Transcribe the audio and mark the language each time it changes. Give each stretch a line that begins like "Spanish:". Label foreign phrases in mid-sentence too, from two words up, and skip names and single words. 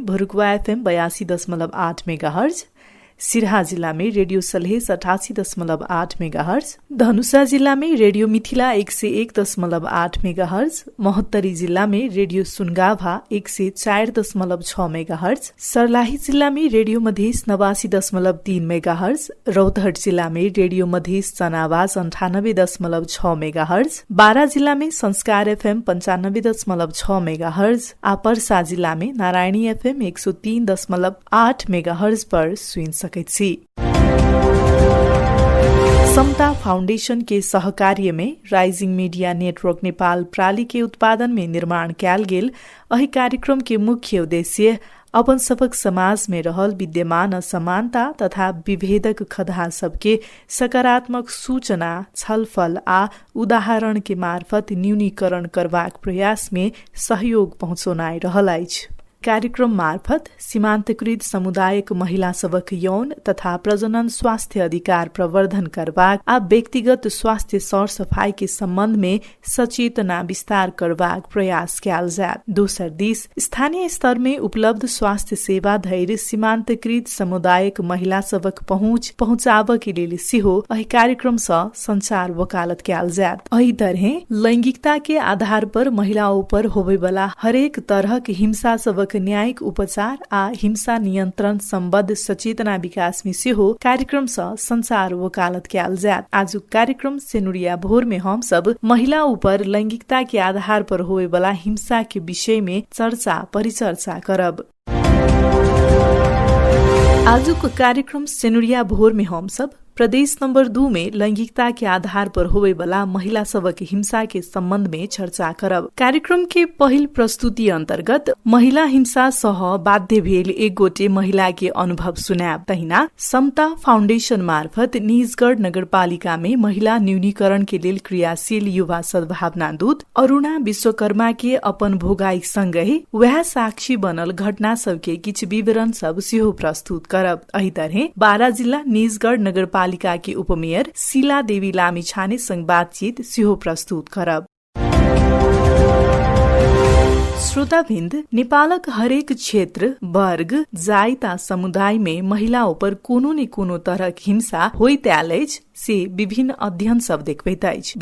Maithili: भरुकुवा FM 82.8 मेगाहर्ज, सिरहा जिला में रेडियो सलहेस 88.8 मेगाहर्ज, धनुषा जिला में रेडियो मिथिला 101.8 मेगाहर्ज, महोत्तरी जिला में रेडियो सुनगाभा 104.6 मेगाहर्ज, सर्लाही जिला में रेडियो मधेस 89.3 मेगाहर्ज, रौतहट जिला में रेडियो मधेस जनावाज 98.6 मेगाहर्ज, बारा जिला में संस्कार FM 95.6 मेगाहर्ज, पर्सा जिला में नारायणी FM 103.8 मेगाहर्ज पर सुन सकते। समता फाउंडेशन के सहकार्य में राइजिंग मीडिया नेटवर्क नेपाल प्राली के उत्पादन में निर्माण कैल गेल अहि कार्यक्रम के मुख्य उद्देश्य अपन सबक समाज में रहल विद्यमान असमानता तथा विभेदक खदहा सबके सकारात्मक सूचना, छलफल आ उदाहरण के मार्फत न्यूनीकरण करबाक प्रयास में सहयोग पहुँचोनाइ रहल अछि। कार्यक्रम मार्फत सीमान्तकृत समुदायक महिला सबक यौन तथा प्रजनन स्वास्थ्य अधिकार प्रवर्धन करबाक आ व्यक्तिगत स्वास्थ्य सरसफाई के सम्बन्ध में सचेतना विस्तार करबाक प्रयास कैल जायत। दोसर दिस स्थानीय स्तर में उपलब्ध स्वास्थ्य सेवा धैर्य सीमान्तकृत समुदायक महिला सबक पहुँचाब के लेल सेहो एहि कार्यक्रम सँ संचार वकालत कैल जायत। एहि तरहे लैंगिकता के आधार पर महिलाओं पर होबे वाला हरेक तरहक हिंसा सबक न्यायिक उपचार आ हिंसा नियन्त्रण सम्बद्ध सचेतना विकास में सेहो कार्यक्रम सँ संचार वकालत कैल जायत। आजुक कार्यक्रम सेनुरिया भोर में हम सब महिला ऊपर लैंगिकता के आधार पर होए वाला हिंसा के विषय में परिचर्चा करब। आजुक कार्यक्रम सेनुरिया भोर में हम सब प्रदेश नंबर 2 में लैंगिकता के आधार पर होवे वाला महिला सबक हिंसा के संबंध में चर्चा करब। कार्यक्रम के पहिल प्रस्तुति अंतर्गत महिला हिंसा सह बाध्य भेल एक गोटे महिला के अनुभव सुनाब। तहिना समता फाउंडेशन मार्फत निजगढ़ नगरपालिका में महिला न्यूनीकरण के लेल क्रियाशील युवा सद्भावना दूत अरुणा विश्वकर्मा के अपन भोगाई संगहि वह साक्षी बनल घटना सब के किछ विवरण सब सेहो प्रस्तुत करब। एहि तरहे बारा जिला निजगढ़ नगरपालिका के उपमेयर शीला देवी लामिछाने संग बातचीत सेहो प्रस्तुत करब। श्रोताबिन्द, नेपालक हरेक क्षेत्र, वर्ग, जाति आ समुदाय में महिलाओं पर कोनो न कोनो तरहक हिंसा होइत आयल अछि से विभिन्न अध्ययन सब देखबैत अछि।